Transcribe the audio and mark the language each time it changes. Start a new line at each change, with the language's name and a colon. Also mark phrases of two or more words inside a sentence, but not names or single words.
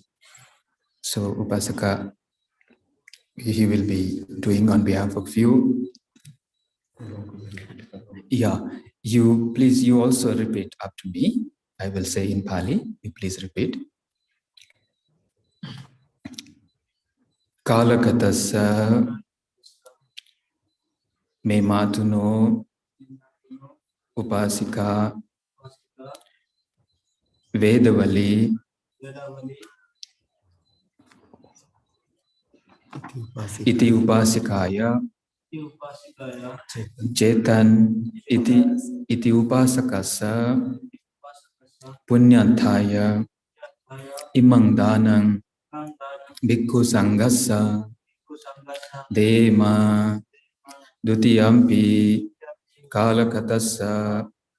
English: So Upasaka, he will be doing on behalf of you. Yeah, you also repeat up to me. I will say in Pali, you please repeat.
Pali: Kalakatassa me matuno upasika Vedavali iti upasikaya Chetan iti upasakasa Punyanthaya imang danang bhikkhu sanghassa dema dutiyampi kalakatassa